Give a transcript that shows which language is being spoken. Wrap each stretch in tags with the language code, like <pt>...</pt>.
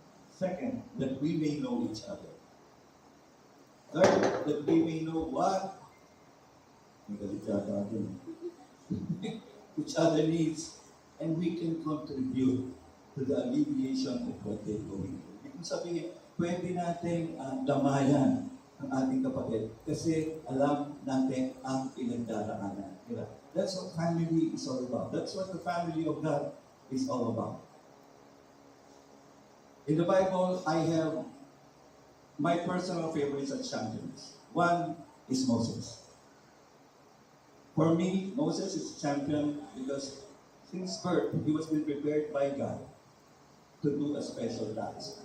<en>Second, that we may know each other. Third, that we may know what each other needs, and we can contribute to the alleviation of what they're going through.</en> <tl>Ibig sabihin, pwede natin damayan ang ating kapatid kasi alam natin ang pinagdaraanan nila.</tl> <en>That's what family is all about. That's what the family of God is all about. In the Bible, I have my personal favorites as champions. One is Moses. For me, Moses is a champion because since birth, he was being prepared by God to do a special task.</en>